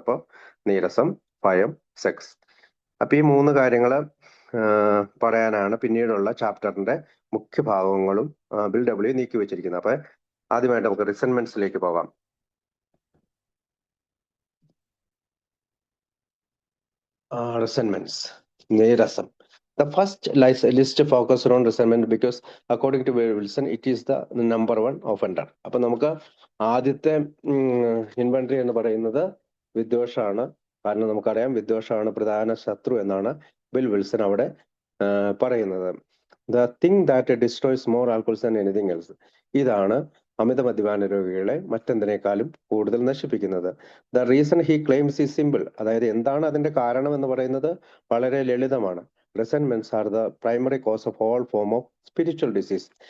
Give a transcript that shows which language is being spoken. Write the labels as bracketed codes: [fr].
[ml] അപ്പൊ നീരസം, ഭയം, സെക്സ്. അപ്പൊ ഈ 3 കാര്യങ്ങള് പറയാനാണ് പിന്നീടുള്ള ചാപ്റ്ററിന്റെ മുഖ്യ ഭാഗങ്ങളും ബിൽ ഡബ്ല്യു നീക്കി വെച്ചിരിക്കുന്നത്. അപ്പൊ ആദ്യമായിട്ട് നമുക്ക് റിസെന്റ്മെന്റ്സിലേക്ക് പോകാം. [en] Resentments, നീരസം. The first list focused on resentment because according to Wilson it is the number 1 offender. [ml] അപ്പൊ നമുക്ക് ആദ്യത്തെ ഇൻവെന്ററി എന്ന് പറയുന്നത് വിദ്വേഷമാണ്. കാരണം നമുക്കറിയാം വിദ്വേഷമാണ് പ്രധാന ശത്രു എന്നാണ് ബിൽ വിൽസൺ അവിടെ പറയുന്നത്. [en] The thing that destroys more alcohols than anything else. [ml] ഇതാണ് അമിത മദ്യപാന രോഗികളെ മറ്റെന്തിനേക്കാളും കൂടുതൽ നശിപ്പിക്കുന്നത്. [en] The reason he claims is simple. [ml] അതായത് എന്താണ് അതിന്റെ കാരണം എന്ന് പറയുന്നത് വളരെ ലളിതമാണ്. [en] Resentments are the primary cause of all form of spiritual disease.